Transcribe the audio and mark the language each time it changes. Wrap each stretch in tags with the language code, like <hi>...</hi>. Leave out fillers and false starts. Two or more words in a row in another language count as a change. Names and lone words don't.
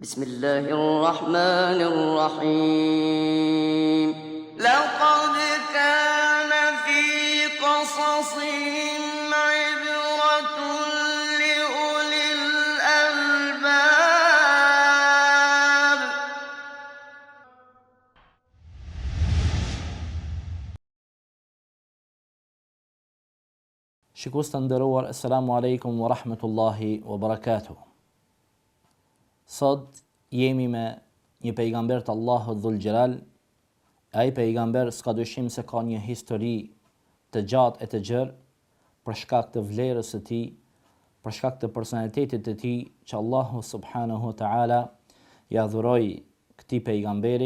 <ar>بسم الله الرحمن الرحيم لقد كان في قصصهم عبرة لأولي الألباب</ar> <sq>Shikues të nderuar,</sq> <ar>السلام عليكم ورحمة الله وبركاته.</ar> <sq>Sot jemi me një pejgamber të Allahut</sq> <ar>ذو الجلال.</ar> <sq>Ai pejgamber s'ka dyshim se ka një histori të gjatë e të gjerë për shkak të vlerës së tij, për shkak të personalitetit të tij që Allahu</sq> <ar>سبحانه وتعالى</ar> <sq>ja dhuroi këtij pejgamberi.</sq>